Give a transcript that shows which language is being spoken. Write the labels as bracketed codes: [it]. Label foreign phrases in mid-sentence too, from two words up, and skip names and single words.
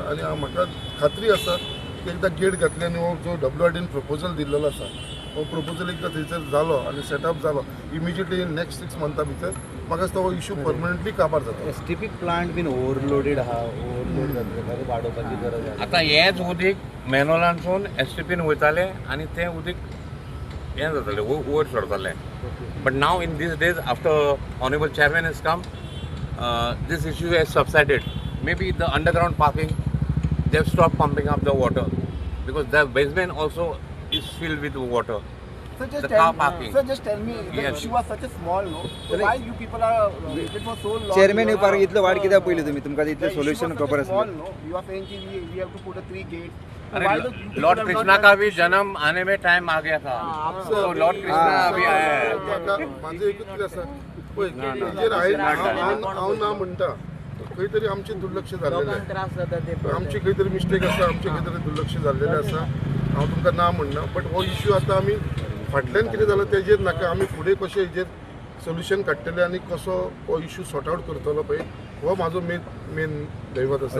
[kok] आनी म्हाका खात्री आसा की एकदां गेट घातली आनी हो जो WRDन प्रपोजल दिल्लो आसा हो प्रपोजल एकदां थंयसर जालो आनी सेटअप जालो [en] immediately in next 6 months [kok] भितर म्हाका दिसता हो इश्यू परमनंटली काबार जाता. [en] STP plant been overloaded [kok] आहा, ओव्हरलोड जाता वाडोवपाची गरज आहा. आता हेच उदीक मॅनहोलांसून STPन वयताले आनी तें उदीक हें जातालें वयर सरतालें. [en] But now in these days after Honourable Chairman has come this issue has subsided. Maybe the underground parking, they have stopped pumping up the water because the basement also is filled with water. So just The car tell me, parking. sir, just tell me, the Yes. issue was such a small, no? So why you people are waiting for so long? [kok] चेअरमॅन येवपाक इतलो वाट कित्याक पयली तुमी? तुमकां [en] The [kok] इतलें [en] issue [kok] सोल्युशन [en] was such [kok] खबर [en] a small, [kok] आसलें. [en] no? You are saying कि we have to put a 3 gates. So [hi] अरे [en] why the you people [hi] लॉर्ड [en] have [hi] कृष्णा [en] not [hi] का [en] done [hi] भी [en] this? [hi] जन्म आने में टाइम आ गया था. तो लॉर्ड कृष्णा अभी आया है. [kok] म्हाजें एकूच कितें आसा पळय हेजेर हांव ना म्हणटा खंय तरी आमचें दुर्लक्ष जाल्लें लोकांक त्रास जाता ते आमची खंय तरी मिस्टेक आसा, आमचें खंय तरी दुर्लक्ष जाल्लेलें आसा. हांव तुमकां ना म्हणना, बट हो इश्यू आतां आमी फाटल्यान कितें जालां तेजेर नाका, आमी फुडें कशें हेजेर सोल्युशन काडटले आनी कसो हो इश्यू [en] sort out [kok] करतलो पळय हो म्हाजो मेन दैवत आसा.